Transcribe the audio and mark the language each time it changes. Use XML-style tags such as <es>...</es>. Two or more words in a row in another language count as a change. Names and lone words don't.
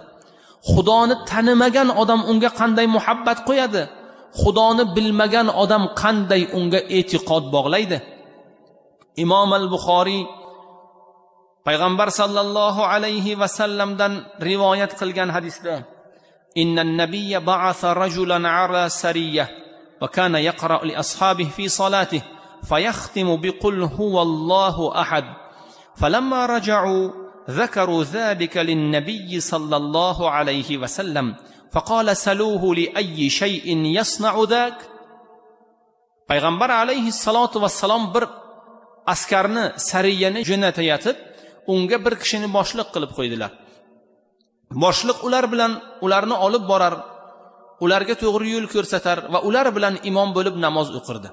<uz>Xudoni tanimagan odam unga qanday muhabbat qo'yadi? Xudoni bilmagan odam qanday unga e'tiqod bog'laydi? Imom al-Buxoriy payg'ambar</uz> <ar>صلى الله عليه وسلم</ar> <uz>rivoyat qilgan hadisda:</uz> <ar>"إن النبي بعث رجلا على سرية وكان يقرأ لأصحابه في صلاته فيختم بقل هو الله أحد. فلما رجعوا ذكروا ذلك للنبي صلى الله عليه وسلم فقال سلوه لأي شيء يصنع ذاك."</ar> <uz>Payg'ambar</uz> <ar>عليه الصلاة والسلام</ar> <uz>bir askarni, sariyani jo'natayotib, unga bir kishini boshliq qilib qo'ydilar. Boshliq ular bilan ularni olib borar, ularga to'g'ri yo'l ko'rsatar va ular bilan imom bo'lib namoz o'qirdi.</uz>